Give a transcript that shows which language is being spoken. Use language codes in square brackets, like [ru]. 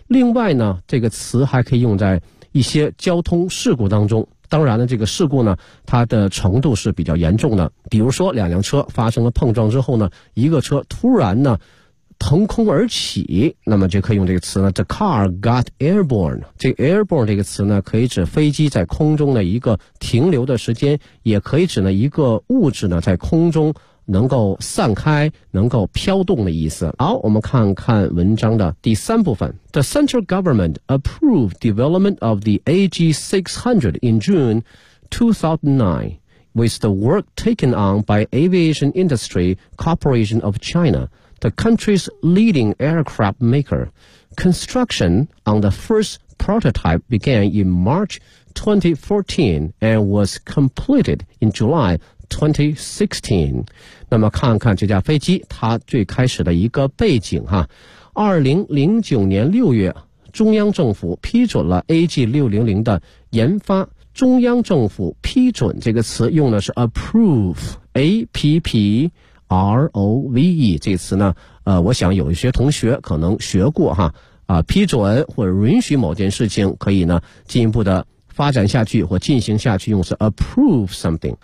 [zh] 另外呢这个词还可以用在一些交通事故当中，当然呢这个事故呢它的程度是比较严重的，比如说两辆车发生了碰撞之后呢，一个车突然呢腾空而起，那么就可以用这个词呢 [en] the car got airborne。 [zh] 这 airborne 这个词呢可以指飞机在空中的一个停留的时间，也可以指呢一个物质呢在空中能够散开能够飘动的意思。好，我们看看文章的第三部分。 [en] The central government approved development of the AG600 in June 2009 with the work taken on by Aviation Industry Corporation of ChinaThe country's leading aircraft maker. Construction on the first prototype began in March 2014 and was completed in July 2016. [zh] 那么看看这架飞机它最开始的一个背景哈。 2009年6月中央政府批准了 AG600 的研发。中央政府批准这个词用的是 approve, A-P-P-R-O-V-E 这词呢，我想有一些同学可能学过哈，批准或者允许某件事情可以呢进一步的发展下去或进行下去，用是 approve something。